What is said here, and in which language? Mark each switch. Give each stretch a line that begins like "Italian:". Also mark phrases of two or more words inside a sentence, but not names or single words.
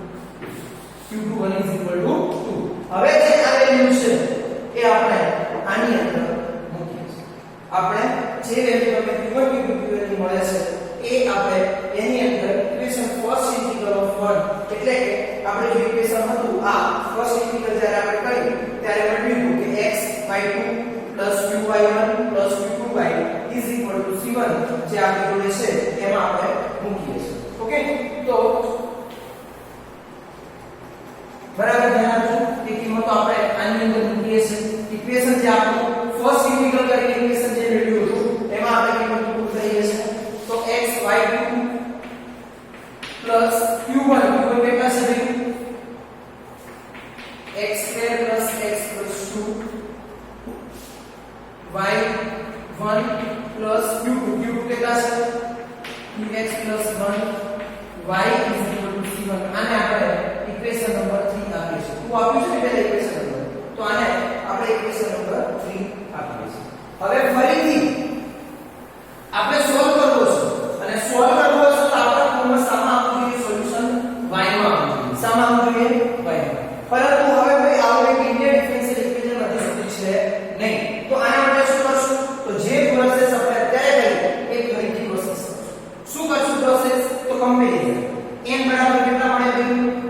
Gujarati: 2 હવે જે આ વેલ્યુ છે એ આપણે આની અંદર મૂકીએ છીએ આપણે જે વેલ્યુ આપણે q1 q2 વેલ્યુ મળે છે એ આપણે એની અંદર
English: equation first integral of
Gujarati: 1 એટલે કે આપણે જે ઇક્વેશન હતું આ
English: first integral
Gujarati: જ્યારે આપણે કર્યું ત્યારે મળ્યું કે x y2 plus qy1 plus q2y
English: is equal to
Gujarati: c1 જે આપણી જોડે છે એમાં આપણે મૂકીએ છીએ ઓકે તો બરાબર ધ્યાન આપજો એ કિંમતો આપણે આની અંદર મૂકીએ છીએ ઇક્વેશન જે આપણું
English: first integral
Gujarati: કરીને ઇક્વેશન જે મેળવ્યું હતું એમાં આપણે કિંમત મૂકી દઈએ છીએ તો x y2 plus q1 કેટલા છે ભાઈ x2 plus x plus 2 y1 plus q2 કેટલા છે 2x plus 1 y
English: is equal to
Gujarati: c1 આને આપણે
English: equation number
Gujarati: 3 આપીએ છીએ હું આપ્યું છે પહેલા
English: equation number
Gujarati: તો આને આપણે
English: equation number
Gujarati: 3 આપીએ છીએ હવે ફરીથી આપણે સોલ્વ કરવો છે અને સોલ્વ કરવો છે તો આપણે ફોર્મમાં સામા આપવું જોઈએ સોલ્યુશન y માં આપવું જોઈએ સામા આપવું જોઈએ y માં પરંતુ હવે ભાઈ આવો એક
English: Indian differential equation
Gujarati: નથી શકતું છે નહીં તો આના માટે શું કરશું તો જે પ્રોસેસ આપણે અત્યારે કરી એ ફરીથી પ્રોસેસ શું કરશું પ્રોસેસ તો કમ્પેરીઝન n બરાબર કેટલા મળે ભાઈ